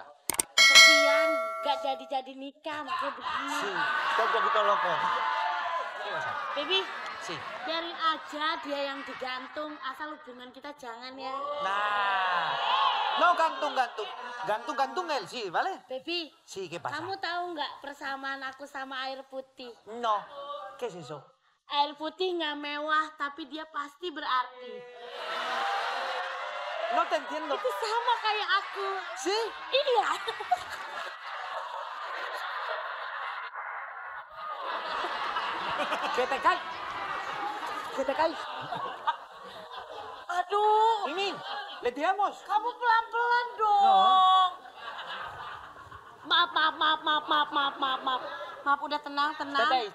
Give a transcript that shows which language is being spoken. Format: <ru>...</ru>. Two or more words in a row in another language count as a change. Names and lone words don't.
<id>Kesian, gak jadi-jadi nikah, makanya begini. Coba kita lokal. Baby, biarin aja dia yang digantung, asal hubungan kita jangan ya. Nah. No gantung. Gantung sih,</id> <es>vale?</es> <id>Baby,</id> <es>Sí, ¿qué pasa?</es> <id>kamu tahu nggak persamaan aku sama air putih?</id> <es>No. ¿Qué es eso?</es> <id>Air putih nggak mewah, tapi dia pasti berarti.</id> <es>No te entiendo.</es> <id>Itu sama kayak aku.</id> <es>¿Sí?</es> <id>Iya.</id> <es>¿Qué te cae? ¿Qué te cae?</es> <id>Aduh,</id> <es>Ini, le tiramos.</es> <id>kamu pelan-pelan dong. Maaf, udah tenang. Tatai.</id>